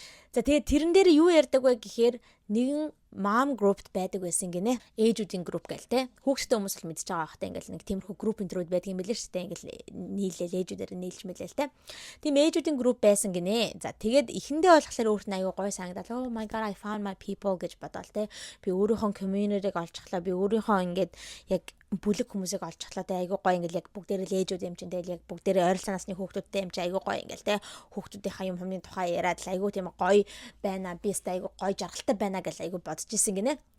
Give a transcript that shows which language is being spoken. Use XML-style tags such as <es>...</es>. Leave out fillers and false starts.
<mn>За тэгээд тэрэн дээр юу ярьдаг вэ гэхээр нэгэн mom group байдаг байсан гинэ. Ээжүүдийн group гэл те. Хүүхдтэй хүмүүс л мэдчихэж байгаа хта ингээл нэг тиймэрхүү group энтрүүд байдаг юм билээ шүү дээ. Ингээл нийлээл ээжүүдээр нийлж мэлээл те. Тийм ээжүүдийн group байсан гинэ. За тэгээд эхэндээ болохоор өөрт нь аюу гой санагдал.</mn> <en>Oh my god I found my people</en> <mn>гэж бодоол те. Би өөрийнхөө community-г олчихлаа. Би өөрийнхөө ингээд яг бүлэг хүмүүсийг олж чадлаа те айгуу гоё ингээл яг бүгдээрээ л ээжүүд юм чинь тэгэл яг бүгдээрээ ойролцоо насны хүүхдүүдтэй юм чи айгуу гоё ингээл те хүүхдүүдийнхаа юм хүмүүний тухай яриад л айгуу тийм гоё байна би өстэй айгуу гоё жаргалтай байна гэж айгуу бодож исэн гинэ.</mn>